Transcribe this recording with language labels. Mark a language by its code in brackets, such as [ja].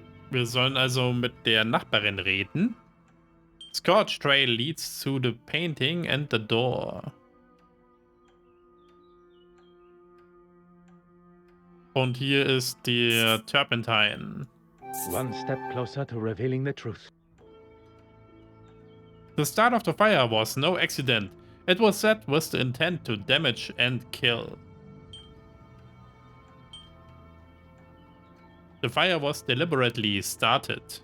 [de] Wir sollen also mit der Nachbarin reden. [en] Scorch Trail leads to the painting and the door. [de] Und hier ist der Turpentine. [en] One step closer to revealing the truth. The start of the fire was no accident. It was set with the intent to damage and kill. The fire was deliberately started.